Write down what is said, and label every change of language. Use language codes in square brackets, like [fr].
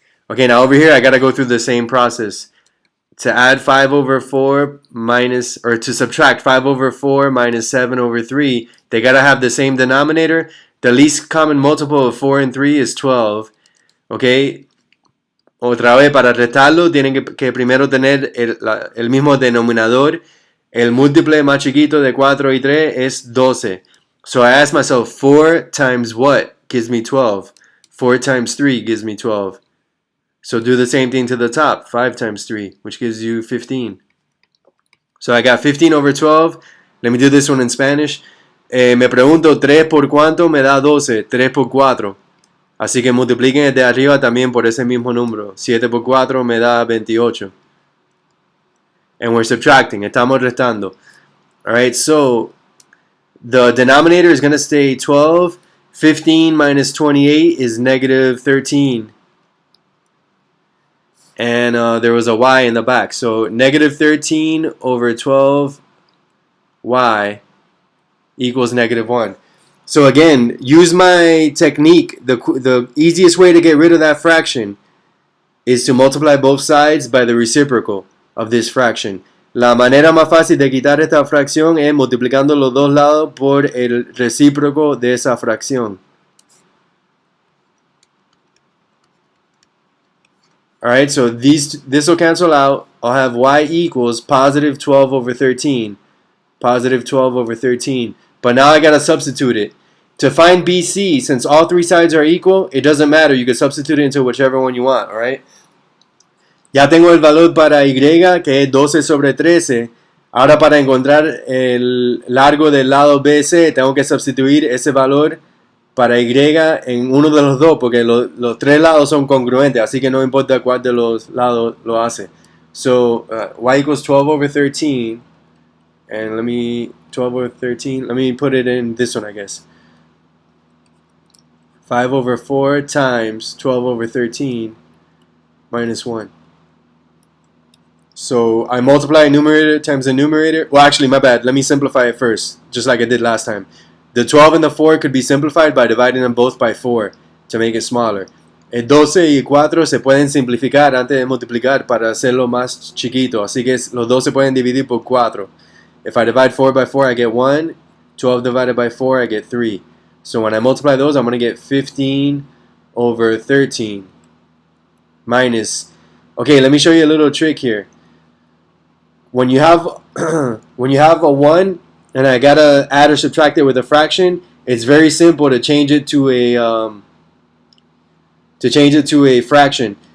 [en] Okay, now over here I got to go through the same process. To add 5 over 4 minus, or to subtract 5 over 4 minus 7 over 3, they got to have the same denominator. The least common multiple of 4 and 3 is 12. Okay. [es] Otra vez, para restarlo, tienen que primero tener el mismo denominador. El múltiple más chiquito de 4 y 3 es 12. [en] So I ask myself, 4 times what gives me 12? 4 times 3 gives me 12. So do the same thing to the top. 5 times 3, which gives you 15. So I got 15 over 12. Let me do this one in Spanish. [es] Me pregunto, 3 por cuánto me da 12, 3 por 4. Así que multipliquen el de arriba también por ese mismo número. 7 por 4 me da 28. [en] And we're subtracting, [es] estamos restando. [en] Alright, so the denominator is going to stay 12. 15 minus 28 is negative 13. And there was a y in the back. So negative 13 over 12y equals negative 1. So again, use my technique. The easiest way to get rid of that fraction is to multiply both sides by the reciprocal of this fraction. [es] La manera más fácil de quitar esta fracción es multiplicando los dos lados por el recíproco de esa fracción. [en] Alright, so this will cancel out. I'll have y equals positive 12 over 13. Positive 12 over 13. But now I gotta substitute it. To find BC, since all three sides are equal, it doesn't matter. You can substitute it into whichever one you want, alright? [es] Ya tengo el valor para y, que es 12 sobre 13. Ahora para encontrar el largo del lado BC, tengo que sustituir ese valor para y en uno de los dos, porque los tres lados son congruentes, así que no importa cuál de los lados lo hace. [en] So, y equals 12 over 13. And 12 over 13, let me put it in this one, I guess. 5 over 4 times 12 over 13 minus 1. So I multiply numerator times the numerator. Well, actually, my bad. Let me simplify it first, just like I did last time. The 12 and the 4 could be simplified by dividing them both by 4 to make it smaller. [es] El 12 y 4 se pueden simplificar antes de multiplicar para hacerlo más chiquito. Así que los dos se pueden dividir por 4. [en] If I divide 4 by 4, I get 1. 12 divided by 4, I get 3. So when I multiply those, I'm going to get 15 over 13 minus. Okay, let me show you a little trick here. When you have when you have a 1 and I gotta add or subtract it with a fraction, it's very simple to change it to a fraction.